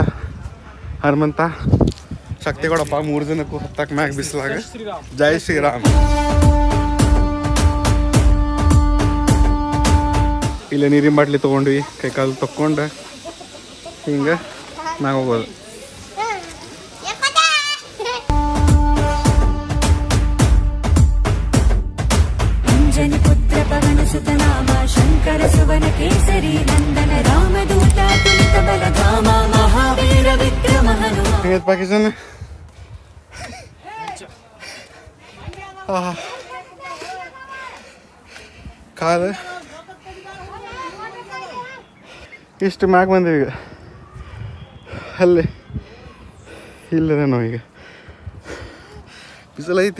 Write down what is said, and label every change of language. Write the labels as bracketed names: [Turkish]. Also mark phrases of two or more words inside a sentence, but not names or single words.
[Kannada] ಹನುಮಂತ ಶಕ್ತಿ ಕೊಡಪ್ಪ 3 ಜನಕ್ಕೂ ಹತ್ತಕ್ಕೆ ಮ್ಯಾಗ ಬಿಸಿಲಾಗ. ಜೈ ಶ್ರೀರಾಮ್. ಇಲ್ಲೇ ನೀರಿನ ಬಾಟ್ಲಿ ತೊಗೊಂಡ್ವಿ. ಕೈಕಾಲು ತಕ್ಕೊಂಡು ಹಿಂಗೆ ಮ್ಯಾಗ ಹೋಗೋದು. [Awadhi] पुत्र पवन सुत नाम शंकर सुवन केसरी नंदन रामदूत तुलित बलधामा महावीर विक्रम हनु [Kannada] ಹೆಂಗೈತೆ ಪಾಕಿಸ್ತಾನ? ಕಾಲು ಇಷ್ಟು ಮ್ಯಾಗ ಬಂದೀವಿ ಈಗ. ಅಲ್ಲಿ ಇಲ್ಲದೇನೋ ಈಗ ಬಿಸಿಲು ಐತಿ.